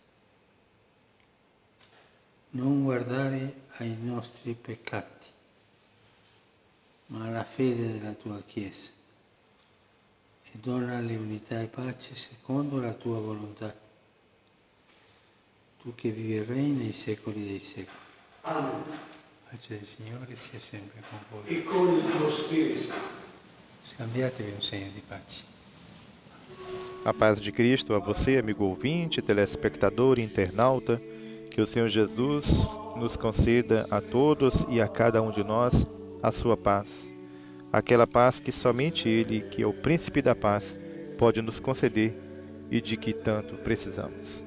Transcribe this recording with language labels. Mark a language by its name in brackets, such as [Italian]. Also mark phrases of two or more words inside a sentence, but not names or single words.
[Italian] Non guardare ai nostri peccati, ma alla fede della tua Chiesa, e donale unità e pace secondo la tua volontà. Tu che vivi e regni nei secoli dei secoli. Amen. Pace del Signore sia sempre con voi. E con il tuo spirito. Scambiatevi un segno di pace. [Portuguese] A paz de Cristo a você, amigo ouvinte, telespectador e internauta. Que o Senhor Jesus nos conceda a todos e a cada um de nós a sua paz. Aquela paz que somente Ele, que é o Príncipe da Paz, pode nos conceder e de que tanto precisamos.